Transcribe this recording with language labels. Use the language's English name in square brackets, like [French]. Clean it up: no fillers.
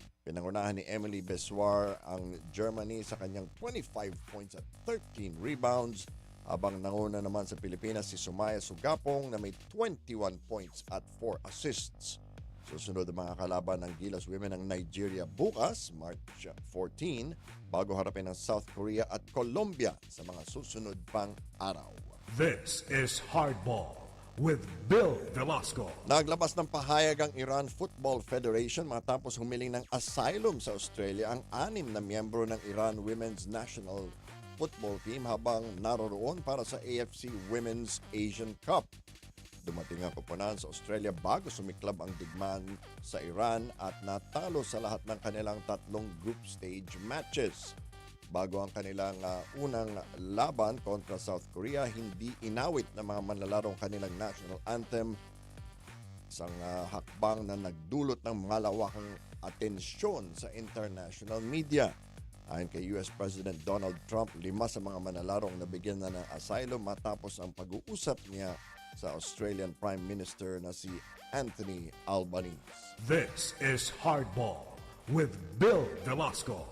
[Filipino] Pinangunahan ni Emily Bessoir ang Germany sa kanyang 25 points at 13 rebounds habang nanguna naman sa Pilipinas si Sumaya Sugapong na may 21 points at 4 assists. Susunod ang mga kalaban ng Gilas Women ng Nigeria bukas, March 14, bago harapin ng South Korea at Colombia sa mga susunod pang araw. [English] This is Hardball with Bill Velasco. [Filipino] Naglabas ng pahayag ang Iran Football Federation matapos humiling ng asylum sa Australia ang 6 na miyembro ng Iran Women's National Football Team habang naroroon para sa AFC Women's Asian Cup. Dumating ang koponan sa Australia bago sumiklab ang digmaan sa Iran at natalo sa lahat ng kanilang 3 group stage matches. Bago ang kanilang unang laban kontra South Korea, hindi inawit ng mga manlalarong kanilang national anthem, isang hakbang na nagdulot ng malawakang atensyon sa international media. Ayon kay US President Donald Trump, 5 sa mga manlalarong nabigyan na ng asylum matapos ang pag-uusap niya sa Australian Prime Minister na si Anthony Albanese. [English] This is Hardball with Bill Velasco.